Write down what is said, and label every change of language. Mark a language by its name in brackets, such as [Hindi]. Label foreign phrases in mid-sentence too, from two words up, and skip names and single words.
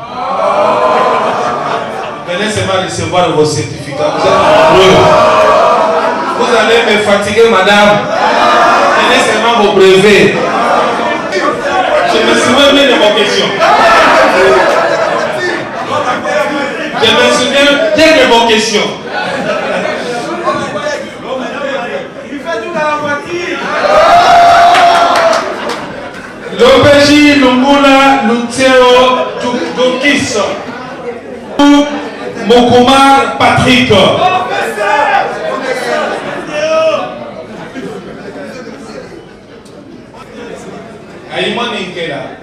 [French] Venez seulement recevoir vos certificats. Vous êtes nombreux. Vous allez me fatiguer, madame. Venez seulement vos brevets. Je me souviens bien de vos questions. Je me souviens bien de vos questions. L'OPJ Lungula Luteo Dukis. Mokuma Patrick. Aïman Inkela.